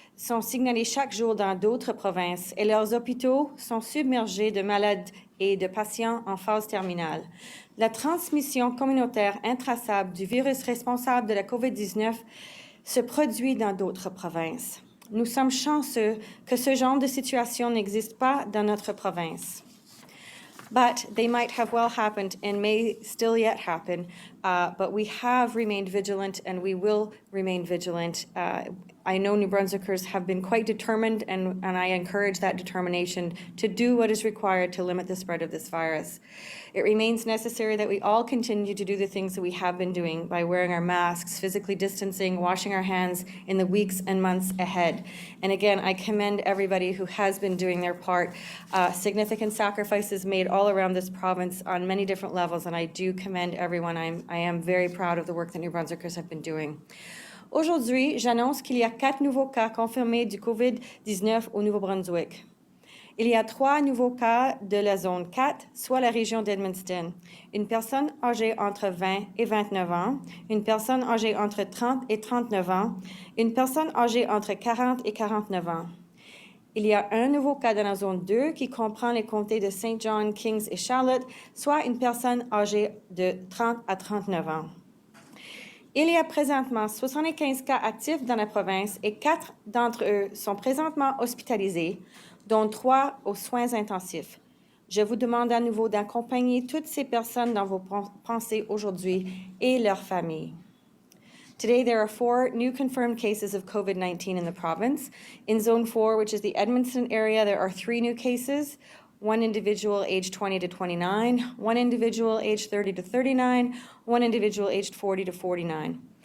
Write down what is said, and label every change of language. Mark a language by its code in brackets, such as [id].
[fr] sont signalés chaque jour dans d'autres provinces et leurs hôpitaux sont submergés de malades et de patients en phase terminale. La transmission communautaire intraçable du virus responsable de la COVID-19 se produit dans d'autres provinces. Nous sommes chanceux que ce genre de situation n'existe pas dans notre province. [en] But they might have well happened and may still yet happen, but we have remained vigilant and we will remain vigilant. I know New Brunswickers have been quite determined, and I encourage that determination to do what is required to limit the spread of this virus. It remains necessary that we all continue to do the things that we have been doing by wearing our masks, physically distancing, washing our hands in the weeks and months ahead. And again, I commend everybody who has been doing their part. Significant sacrifices made all around this province on many different levels, and I do commend everyone. I am very proud of the work that New Brunswickers have been doing. [fr] Aujourd'hui, j'annonce qu'il y a 4 nouveaux cas confirmés du COVID-19 au Nouveau-Brunswick. Il y a 3 nouveaux cas de la zone 4, soit la région d'Edmundston. Une personne âgée entre 20 et 29 ans, une personne âgée entre 30 et 39 ans, une personne âgée entre 40 et 49 ans. Il y a un nouveau cas dans la zone 2 qui comprend les comtés de Saint John, Kings et Charlotte, soit une personne âgée de 30 à 39 ans. Il y a présentement 75 cas actifs dans la province et 4 d'entre eux sont présentement hospitalisés, dont 3 aux soins intensifs. Je vous demande à nouveau d'accompagner toutes ces personnes dans vos pensées aujourd'hui et leurs familles. [en] Today, there are 4 new confirmed cases of COVID-19 in the province. In Zone 4, which is the Edmundston area, there are 3 new cases. 1 individual aged 20 to 29, 1 individual aged 30 to 39, 1 individual aged 40 to 49.